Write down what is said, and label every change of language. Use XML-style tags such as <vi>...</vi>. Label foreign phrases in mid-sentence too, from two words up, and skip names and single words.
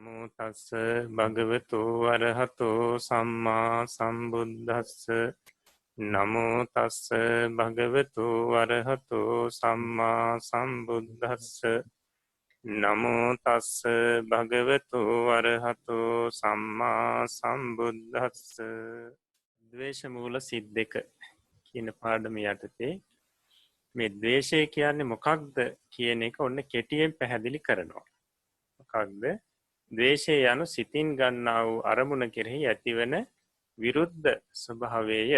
<pi>තස්ස භගවතු අරහතෝ සම්මා සම්බුද්දස්ස නමෝ තස්ස භගවතු අරහතෝ සම්මා සම්බුද්දස්ස නමෝ තස්ස භගවතු අරහතෝ සම්මා සම්බුද්දස්ස</pi> <si>ද්වේෂ මූල සිද්දක කියන පාඩම යටතේ මේ ද්වේෂය කියන්නේ මොකක්ද කියන එක ඔන්න කෙටියෙන් පැහැදිලි කරනවා. මොකක්ද? ද්වේෂය යනු සිතින් ගන්නා වූ අරමුණ කෙරෙහි ඇතිවන විරුද්ධ ස්වභාවයය.</si>